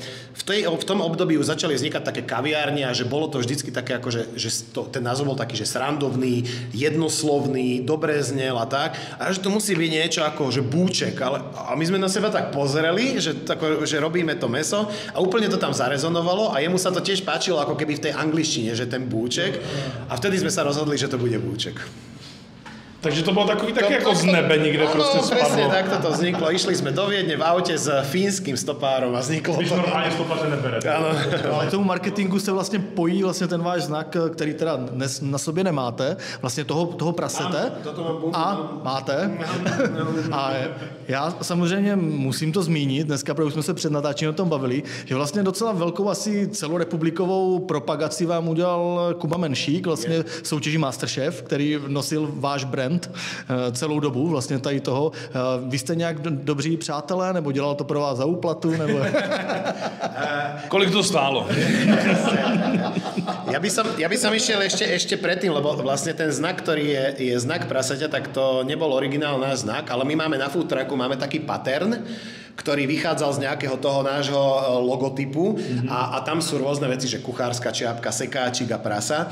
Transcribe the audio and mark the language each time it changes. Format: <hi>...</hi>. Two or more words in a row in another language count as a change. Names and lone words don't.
<sk>v tom období už začali vznikať také kaviárne a že bolo to vždycky také akože, ten názov bol taký, že srandovný, jednoslovný, dobre znel a tak a že to musí byť niečo ako, že búček, a my sme na seba tak pozreli, že robíme to mäso a úplne to tam zarezonovalo a jemu sa to tiež páčilo ako keby v tej angličtine, že ten búček a vtedy sme sa rozhodli, že to bude búček. Takže to bolo taký ako z nebe niekde proste spadlo. Presne takto to vzniklo. Išli sme do Viedne v aute s fínskym stopárom a vzniklo to.</sk> <cs>Když normálne stopáře nebere.</cs> <sk>Áno.</sk> <cs>Ale k tomu marketingu se vlastně pojí vlastně ten váš znak, který teda dnes na sobě nemáte, vlastně toho prasete. A máte. A já samozřejmě musím to zmínit, dneska už jsme se před natáčením o tom bavili, že vlastně docela velkou asi celorepublikovou propagaci vám udělal Kuba Menšík, vlastně soutěží Masterchef, který nosil váš brand celou dobu, vlastně tady toho. Vy jste nějak dobří přátelé, nebo dělal to pro vás za úplatu, nebo... Kolik to stálo?</cs> <sk>Ja by som išiel ešte predtým, lebo vlastne ten znak, ktorý je znak prasaťa, tak to nebol originálny náš znak, ale my máme na food trucku, máme taký pattern, ktorý vychádzal z nejakého toho nášho logotypu a tam sú rôzne veci, že kuchárska čiapka, sekáčik a prasa.</sk>